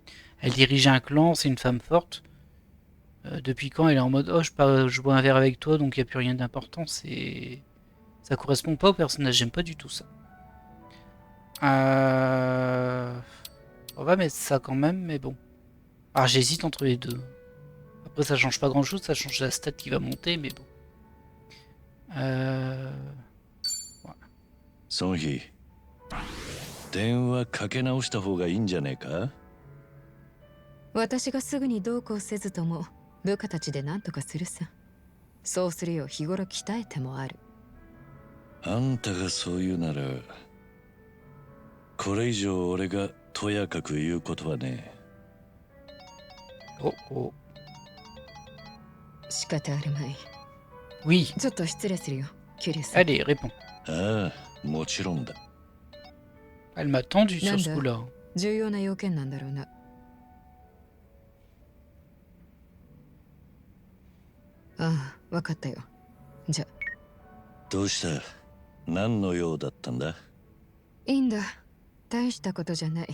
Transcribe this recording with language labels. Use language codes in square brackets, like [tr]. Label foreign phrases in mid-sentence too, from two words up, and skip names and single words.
[fr] Elle dirige un clan, c'est une femme forte. Depuis quand elle est en mode oh je bois un verre avec toi donc il n'y a plus rien d'important, c'est ça correspond pas au personnage, j'aime pas du tout ça. On va mettre ça quand même, mais bon. Alors j'hésite entre les deux. Après ça change pas grand chose, ça change la stat qui va monter, mais bon. Voilà. [ja] ソンヒ、電話かけ直した方がいいんじゃねえか？私がすぐにどうこうせずとも部下たちで何とかするさ。そうするよう日頃鍛えてもある。あんたがそう言うなら、これ以上俺がとやかく言うことはね。 Oh, oh. 仕方あるまい。 [fr] Oui, [ja] ちょっと失礼するよ、桐生さん。 [fr] allez, réponds. [ja] ああ、もちろんだ。 [fr] Elle m'a tendu sur ce [ja] Nanda. [fr] coup-là. [ja] 重要な要件なんだろうな。ああ、わかったよ。じゃ。どうした？何の用だったんだ？いいんだ。大したことじゃない。